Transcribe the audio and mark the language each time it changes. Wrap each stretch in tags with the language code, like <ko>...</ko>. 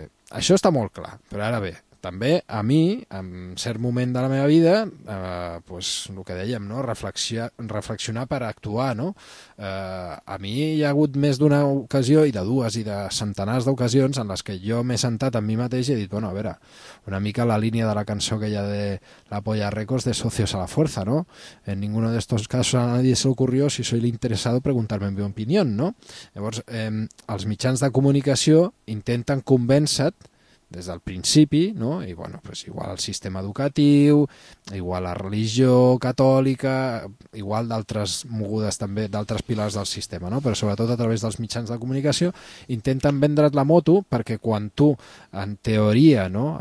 <ca>Això està molt clar, però ara bé, també a mi, en cert moment de la meva vida, pues, el que dèiem, no? reflexionar per actuar. No? A mi hi ha hagut més d'una ocasió, i de dues, i de centenars d'ocasions, en les que jo m'he sentat amb mi mateix i he dit, bueno, a veure, una mica la línia de la cançó que hi ha de La Polla Records de Socios a la Fuerza, no?</ca> <es>En ninguno de estos casos a nadie se ocurrió si soy interesado preguntarme en mi opinión, no?</es> <ca>Llavors, els mitjans de comunicació intenten convèncer-te des del principi, no? I bueno, pues igual el sistema educatiu, igual la religió catòlica, igual d'altres mogudes també, d'altres pilars del sistema, no? Però sobretot a través dels mitjans de comunicació intenten vendre't la moto perquè quan tu, en teoria, no?</ca>